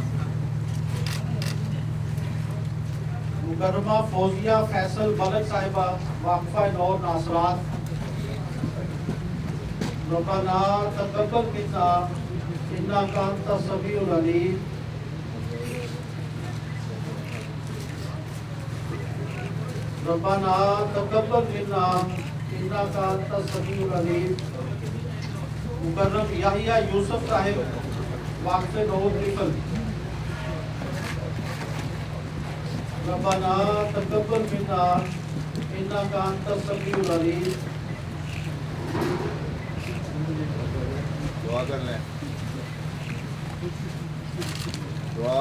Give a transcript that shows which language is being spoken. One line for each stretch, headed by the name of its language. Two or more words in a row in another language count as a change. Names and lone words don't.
Urdu: مکرمہ فوزیہ فیصل ملک صاحبہ واقفہ نور ناصرات
Arabic: ربنا تقبل منا إنك أنت السميع العليم ربنا تقبل منا إنك أنت السميع العليم
Urdu: مکرم یحییٰ یوسف صاحب واقفے نور رفل
Arabic: ربنا تقبل منا إنك أنت السميع العليم
Urdu: دعا کر لیں دعا